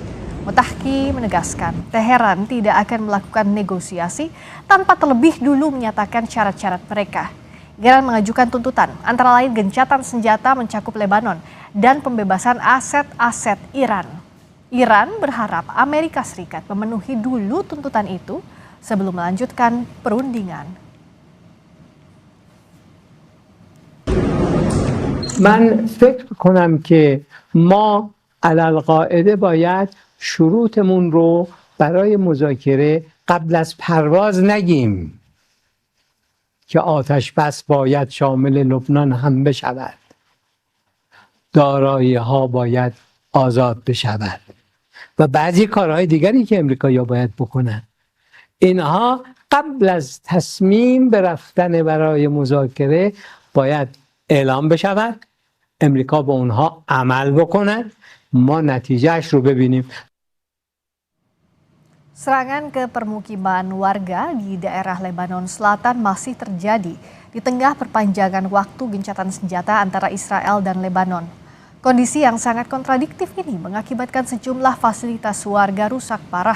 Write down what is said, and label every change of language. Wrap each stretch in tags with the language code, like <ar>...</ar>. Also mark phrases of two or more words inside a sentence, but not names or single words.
<id>Mottaki menegaskan Teheran tidak akan melakukan negosiasi tanpa terlebih dulu menyatakan syarat-syarat mereka. Iran mengajukan tuntutan antara lain gencatan senjata mencakup Lebanon dan pembebasan aset-aset Iran. Iran berharap Amerika Serikat memenuhi dulu tuntutan itu sebelum melanjutkan perundingan.</id> <fa>من فکر کنم که ما علالقاعده باید شروطمون رو برای مذاکره قبل از پرواز نگیم که آتش بس باید شامل لبنان هم بشود، دارایی ها باید آزاد بشود و بعضی کارهای دیگری که امریکایی‌ها باید بکنن. اینها قبل از تصمیم به رفتن برای مذاکره باید اعلام بشود، امریکا به اونها عمل بکند، ما نتیجهش رو ببینیم.</fa> <id>Serangan ke permukiman warga di daerah Lebanon Selatan masih terjadi di tengah perpanjangan waktu gencatan senjata antara Israel dan Lebanon. Kondisi yang sangat kontradiktif ini mengakibatkan sejumlah fasilitas warga rusak parah.</id>